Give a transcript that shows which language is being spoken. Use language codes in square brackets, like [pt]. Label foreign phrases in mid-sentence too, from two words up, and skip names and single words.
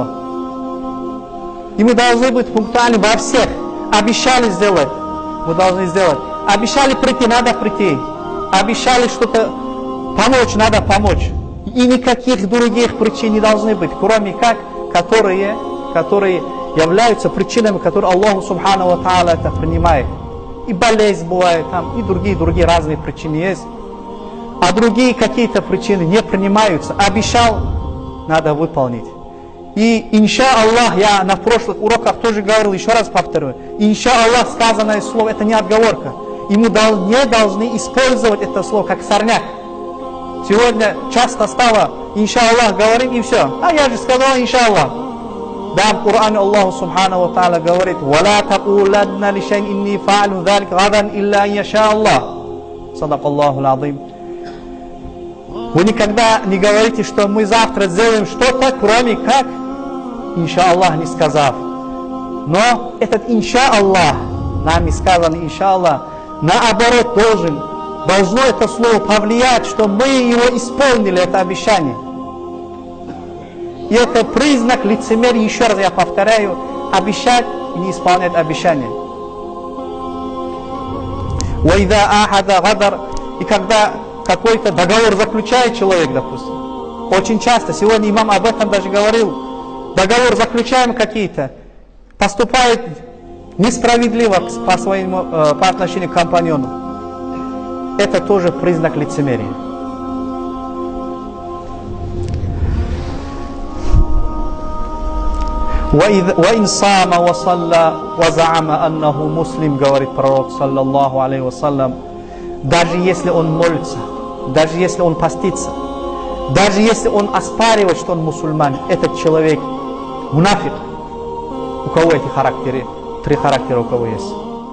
[ru] И мы должны быть пунктуальны во всех. Обещали сделать, мы должны сделать. Обещали прийти, надо прийти. Обещали что-то помочь, надо помочь. И никаких других причин не должны быть, кроме как, которые являются причинами, которые [ar] الله سبحانه وتعالى [ru] это принимает. И болезнь бывает там, и другие разные причины есть. А другие какие-то причины не принимаются. Обещал, надо выполнить. И иншаллах, я на прошлых уроках тоже говорил, еще раз повторю. Иншаллах, сказанное слово, это не отговорка. И мы не должны использовать это слово как сорняк. Сегодня часто стало иншаллах говорим и все. А я же сказал иншаллах. Да, в Коране [ar] الله سبحانه وتعالى говорит: «ولا تقولن لشيء إني فاعل ذلك غدا إلا إن شاء الله». صدق الله العظيم. [ru] Вы никогда не говорите, что мы завтра сделаем что-то, кроме как иншаллах не сказав. Но этот иншаллах, нами сказано иншаллах, наоборот должно это слово повлиять, что мы его исполнили, это обещание. И это признак лицемерия, еще раз я повторяю, обещать и не исполнять обещание. [ar] وَإِذَا أَحَدَ غَدَرَ, [ru] и когда какой-то договор заключает человек, допустим. Очень часто, сегодня имам об этом даже говорил, договор заключаем какие-то, поступает несправедливо по отношению к компаньону. Это тоже признак лицемерия. [ar] وَإِنْ صَامَ وَصَلَّى وَزَعَمَ أَنَّهُ مُسْلِمٌ, [ru] говорит пророк, [ar] صلى الله عليه وسلم, [ru] даже если он молится, даже если он постится, даже если он оспаривает, что он мусульманин, этот человек мунафик. У кого эти характеры? 3 характера у кого есть?